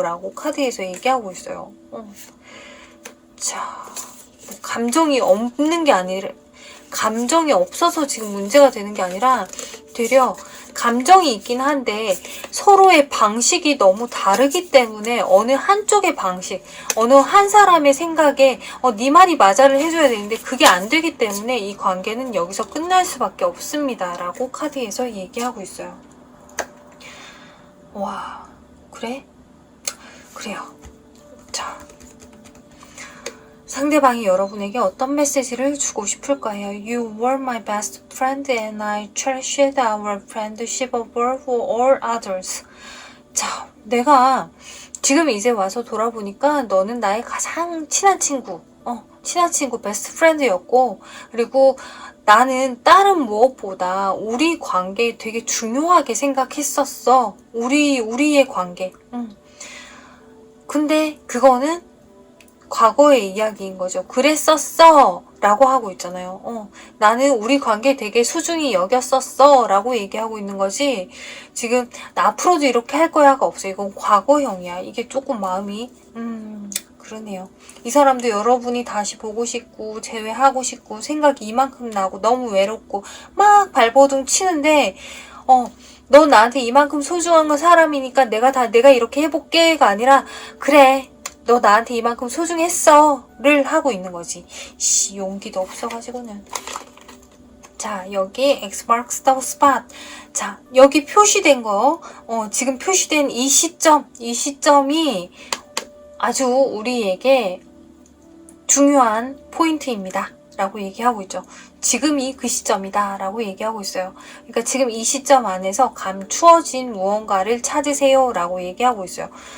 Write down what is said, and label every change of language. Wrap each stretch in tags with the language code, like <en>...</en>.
<ko>라고 카드에서 얘기하고 있어요. 자, 뭐 감정이 없는 게 아니라 감정이 없어서 지금 문제가 되는 게 아니라 되려 감정이 있긴 한데 서로의 방식이 너무 다르기 때문에 어느 한쪽의 방식, 어느 한 사람의 생각에 네 말이 맞아를 해줘야 되는데 그게 안 되기 때문에 이 관계는 여기서 끝날 수밖에 없습니다. 라고 카드에서 얘기하고 있어요. 와, 그래? 그래요. 자, 상대방이 여러분에게 어떤 메시지를 주고 싶을까요?</ko> <en>You were my best friend and I cherished our friendship above all others.</en> <ko>자, 내가 지금 이제 와서 돌아보니까 너는 나의 가장 친한 친구, 베스트 프렌드였고, 그리고 나는 다른 무엇보다 우리 관계 되게 중요하게 생각했었어. 우리의 관계. 근데 그거는 과거의 이야기인 거죠. 그랬었어 라고 하고 있잖아요. 나는 우리 관계 되게 소중히 여겼었어 라고 얘기하고 있는 거지. 지금 나 앞으로도 이렇게 할 거야가 없어. 이건 과거형이야. 이게 조금 마음이 그러네요. 이 사람도 여러분이 다시 보고 싶고 재회하고 싶고 생각이 이만큼 나고 너무 외롭고 막 발버둥 치는데 너 나한테 이만큼 소중한 사람이니까 내가 이렇게 해볼게가 아니라 그래 너 나한테 이만큼 소중했어를 하고 있는 거지. 용기도 없어가지고는. 자, 여기</ko> <en>X marks the spot.</en> <ko>자, 여기 표시된 거, 지금 표시된 이 시점이 아주 우리에게 중요한 포인트입니다. 라고 얘기하고 있죠. 지금이 그 시점이다. 라고 얘기하고 있어요. 그러니까 지금 이 시점 안에서 감추어진 무언가를 찾으세요. 라고 얘기하고 있어요.</ko>